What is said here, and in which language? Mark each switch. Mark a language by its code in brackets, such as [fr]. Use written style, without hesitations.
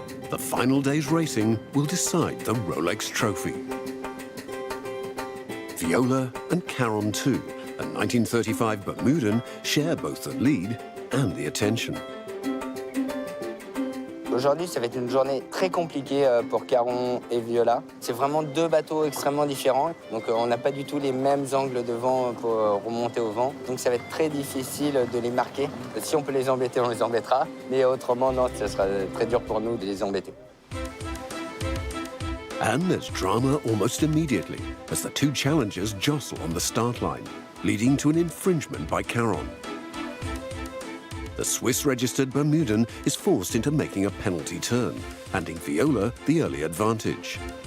[en] The final day's racing will decide the Rolex Trophy. Viola and Caron too, a 1935 Bermudan, share both the lead and the attention. [fr] Aujourd'hui, ça va être une journée très compliquée pour Caron et Viola. C'est vraiment deux bateaux extrêmement différents. Donc on n'a pas du tout les mêmes angles de vent pour remonter au vent. Donc ça va être très difficile de les marquer. Si on peut les embêter, on les embêtera. Mais autrement, non, ça sera très dur pour nous de les embêter. [en] And there's drama almost immediately as the two challengers jostle on the start line, leading to an infringement by Caron. The Swiss-registered Bermudan is forced into making a penalty turn, handing Viola the early advantage.